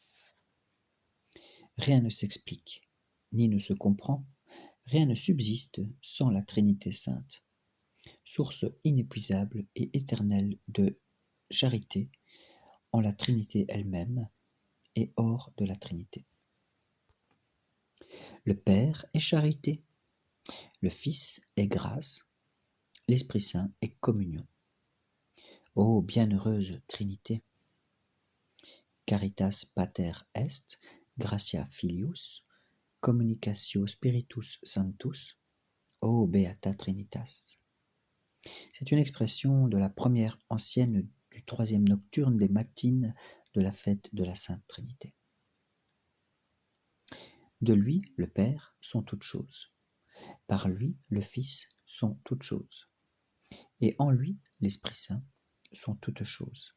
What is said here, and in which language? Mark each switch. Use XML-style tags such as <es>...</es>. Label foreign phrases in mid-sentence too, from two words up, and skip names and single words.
<fr>Rien ne s'explique, ni ne se comprend, rien ne subsiste sans la Trinité Sainte, source inépuisable et éternelle de charité en la Trinité elle-même et hors de la Trinité. Le Père est charité, le Fils est grâce, l'Esprit Saint est communion. Ô bienheureuse Trinité!</fr> <la>Caritas Pater est, gratia Filius, communicatio Spiritus Sanctus, ô Beata Trinitas.</la> <fr>C'est une expression de la première ancienne du troisième nocturne des matines de la fête de la Sainte Trinité. De lui, le Père, sont toutes choses. Par lui, le Fils, sont toutes choses. Et en lui, l'Esprit Saint, sont toutes choses.</fr>